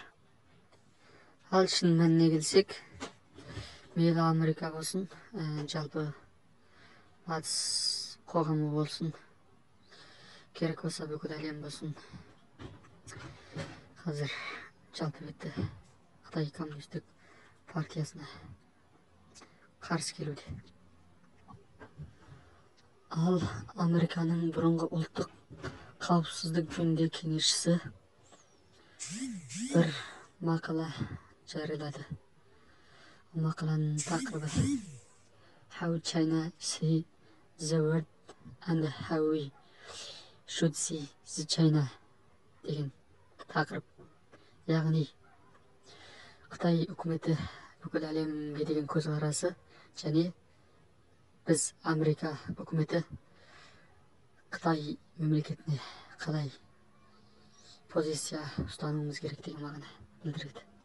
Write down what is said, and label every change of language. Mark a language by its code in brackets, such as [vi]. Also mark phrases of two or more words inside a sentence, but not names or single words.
[kk] Ал шын мәніне келсек, мейлі Америка болсын, жалпы батыс қоғамы болсын, керек болса бүкіл әлем болсын, қазір жалпы бетті Қытай коммунистік партиясына қарсы келуде. Ал Американың бұрынғы ұлттық қауіпсіздік жөніндегі кеңесшісі бір мақала жариялады. Мақаланың тақырыбы [en] How China See the World and How We Should See the China [kk] деген тақырып. Яғни Қытай үкіметі бүкіл әлемге деген көзқарасы және біз Америка үкіметі Қытай мемлекетіне қалай позиция ұстануымыз керек деген мағына білдіреді.